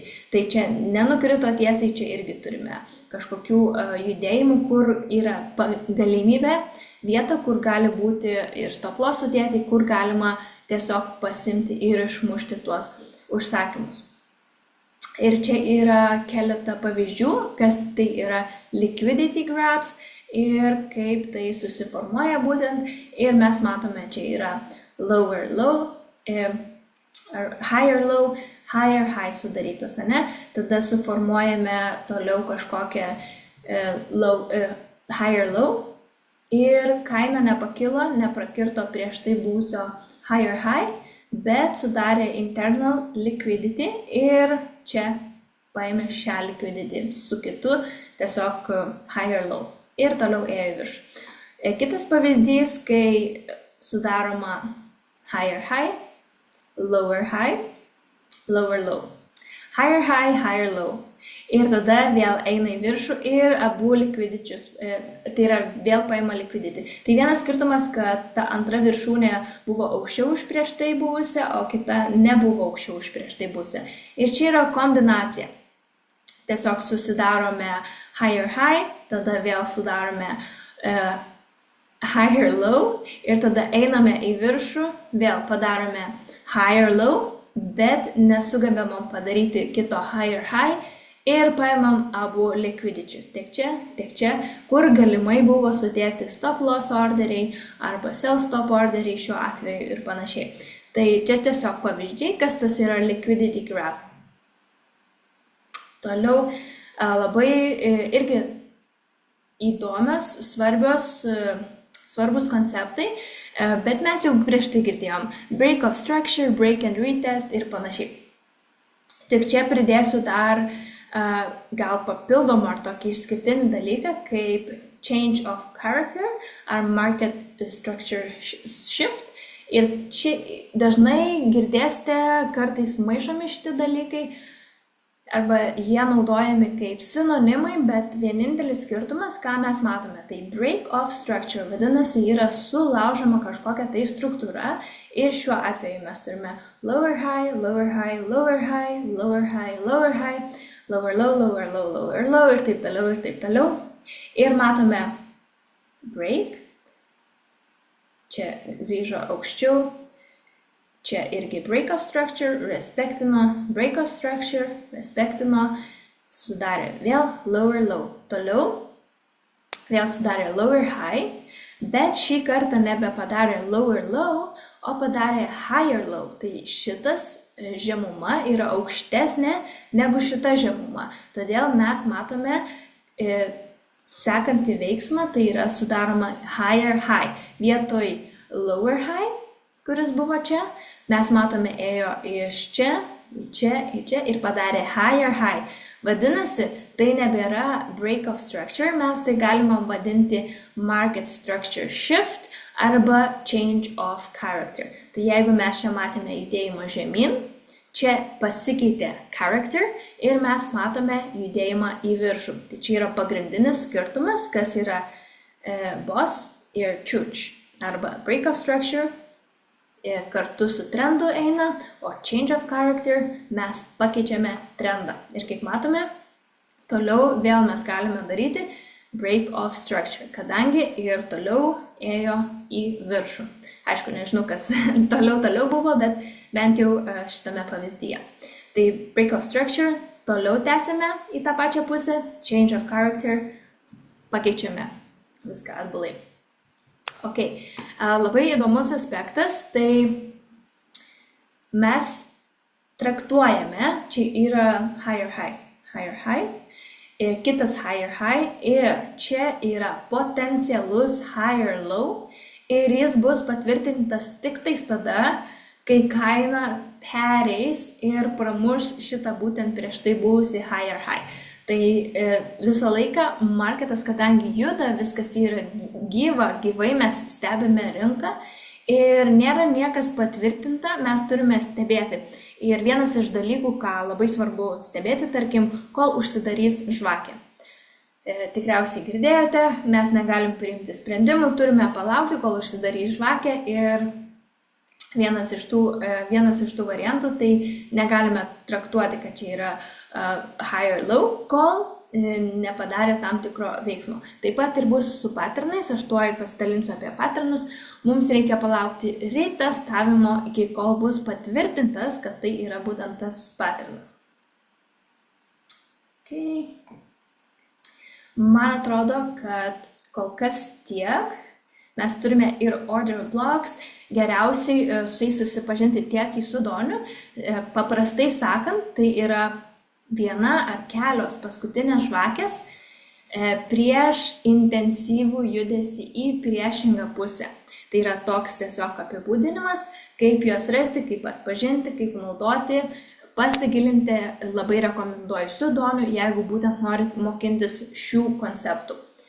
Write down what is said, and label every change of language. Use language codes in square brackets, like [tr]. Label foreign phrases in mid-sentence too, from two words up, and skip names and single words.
[lt] Tai čia nenukrito tiesiai, čia irgi turime kažkokių judėjimų, kur yra galimybė, vieta, kur gali būti ir [en] stop loss [lt] sudėti, kur galima tiesiog pasimti ir išmušti tuos užsakymus. Ir čia yra keletą pavyzdžių, kas tai yra [en] liquidity grabs [lt] ir kaip tai susiformuoja būtent. Ir mes matome, čia yra [en] lower low, higher low, higher high [lt] sudarytas, ne? Tada suformuojame toliau kažkokią [en] higher low [lt] ir kaina nepakilo, neprakirto prieš tai buvusio [en] higher high, [lt] bet sudarė [en] internal liquidity [lt] ir čia paėmė šią liquidity su kitu tiesiog [en] higher low [lt] ir toliau ėjo į viršų. Kitas pavyzdys, kai sudaroma [en] higher high, lower low, higher high, higher low. [lt] Ir tada vėl eina į viršų ir abu liquidičius, tai yra vėl paima liquidity. Tai vienas skirtumas, kad ta antra viršūnė buvo aukščiau už prieš tai buvusią, o kita nebuvo aukščiau už prieš tai buvusią. Ir čia yra kombinacija. Tiesiog susidarome [en] higher high, [lt] tada vėl sudarome [en] higher low [lt] ir tada einame į viršų, vėl padarome [en] higher low, [lt] bet nesugebėmom padaryti kito [en] higher high [lt] ir paimam abu liquidičius, tiek čia, kur galimai buvo sudėti [en] stop loss [lt] orderiai arba [en] sell stop [lt] orderiai šiuo atveju ir panašiai. Tai čia tiesiog pavyzdžiai, kas tas yra [en] liquidity grab. [lt] Toliau labai irgi įdomios, svarbus konceptai, bet mes jau prieš tai girdėjom [en] break of structure, break and retest [lt] ir panašiai. Tik čia pridėsiu dar gal papildomą ar tokį išskirtinį dalyką kaip [en] change of character [lt] ar [en] market structure shift. [lt] Ir čia dažnai girdėsite, kartais maišomi šitie dalykai arba jie naudojami kaip sinonimai, bet vienintelis skirtumas, ką mes matome, tai [en] break of structure, [lt] vadinasi, yra sulaužoma kažkokia tai struktūra ir šiuo atveju mes turime [en] lower high, lower high, lower high, lower high, lower high, lower low, lower low, lower low [lt] ir taip toliau ir taip toliau. Ir matome break, čia grįžo aukščiau, čia irgi [en] break of structure, [lt] respektino, [en] break of structure, [lt] respektino, sudarė vėl lower low. Toliau vėl sudarė [en] lower high, [lt] bet šį kartą nebepadarė [en] lower low, [lt] o padarė [en] higher low. [lt] Tai šitas žemuma yra aukštesnė negu šita žemuma. Todėl mes matome sekantį veiksmą, tai yra sudaroma [en] higher high. Vietoj lower high, [lt] kuris buvo čia, mes matome ėjo iš čia, į čia ir padarė [en] higher high. [lt] Vadinasi, tai nebėra [en] break of structure, [lt] mes tai galima vadinti [en] market structure shift [lt] arba [en] change of character. [lt] Tai jeigu mes čia matėme judėjimą žemyn, čia pasikeitė character ir mes matome judėjimą į viršų. Tai čia yra pagrindinis skirtumas, kas yra boss ir church arba [en] break of structure [lt] kartu su trendu eina, o [en] change of character [lt] mes pakeičiame trendą. Ir kaip matome, toliau vėl mes galime daryti [en] break of structure, [lt] kadangi ir toliau ėjo į viršų. Aišku, nežinau, kas toliau buvo, bet bent jau šitame pavyzdyje. [en] Tai break of structure, [lt] toliau tęsime į tą pačią pusę, [en] change of character, [lt] pakeičiame viską atbulai. Ok, labai įdomus aspektas, tai mes traktuojame, čia yra [en] higher high, [lt] ir kitas [en] higher high, [lt] ir čia yra potencialus [en] higher low, [lt] ir jis bus patvirtintas tik tais tada, kai kaina pereis ir pramuš šitą būtent prieš tai buvusi [en] higher high. [lt] Tai visą laiką marketas, kadangi juda, viskas yra gyvai mes stebime rinką ir nėra niekas patvirtinta, mes turime stebėti. Ir vienas iš dalykų, ką labai svarbu stebėti, tarkim, kol užsidarys žvakė. Tikriausiai girdėjote, mes negalim priimti sprendimų, turime palaukti, kol užsidarys žvakė ir vienas iš tų variantų, tai negalime traktuoti, kad čia yra [en] higher low, [lt] kol nepadarė tam tikro veiksmo. Taip pat ir bus su patternais, aš tuoj pasidalinsiu apie patternus, mums reikia palaukti retestavimo, iki kol bus patvirtintas, kad tai yra būtent tas patternas. Okay. Man atrodo, kad kol kas tiek. Mes turime ir [en] order blocks, [lt] geriausiai su jais susipažinti tiesiai su Doniu. Paprastai sakant, tai yra viena ar kelios paskutinės žvakės prieš intensyvų judesį į priešingą pusę. Tai yra toks tiesiog apibūdinimas, kaip juos rasti, kaip atpažinti, kaip naudoti, pasigilinti, labai rekomenduoju su Doniu, jeigu būtent norit mokintis šių konceptų.